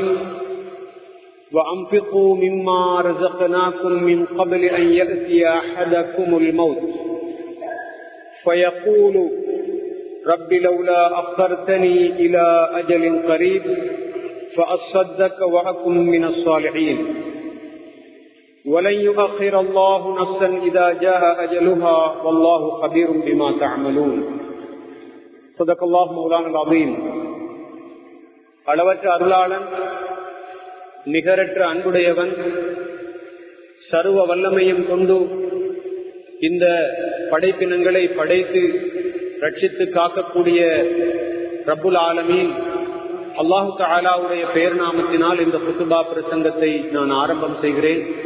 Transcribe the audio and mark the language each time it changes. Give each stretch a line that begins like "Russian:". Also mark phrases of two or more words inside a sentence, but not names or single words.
Arabic: وأنفقوا مما رزقناكم من قبل أن يأتي أحدكم الموت فيقول رب لولا أخرتني إلى أجل قريب فأصدق وأكن من الصالحين ولن يؤخر الله نفسا إذا جاء أجلها والله خبير بما تعملون. صدق الله مولانا العظيم.
Tamil: அளவற்ற அருளாளன், நிகரற்ற அன்புடையவன், சர்வ வல்லமையும் கொண்டு இந்த படைப்பினங்களை படைத்து ரட்சித்து காக்கக்கூடிய
Arabic: رب العالمين الله تعالى
Tamil: பெயர் நாமத்தினால் இந்த குத்துபா பிரசங்கத்தை நான் ஆரம்பம் செய்கிறேன்.